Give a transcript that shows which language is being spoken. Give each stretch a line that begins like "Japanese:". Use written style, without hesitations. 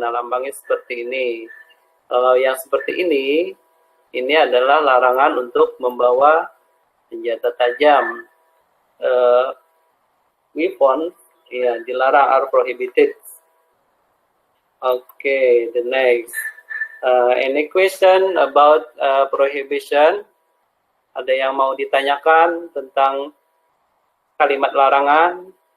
Indonesian: Nah, lambangnya seperti ini. Kalau yang seperti ini adalah larangan untuk membawa senjata tajam.
English: Weapon,
Indonesian: ya, dilarang,
English: are prohibited. Okay, the next. Any question about prohibition?
Indonesian: Ada yang mau ditanyakan tentang kalimat larangan?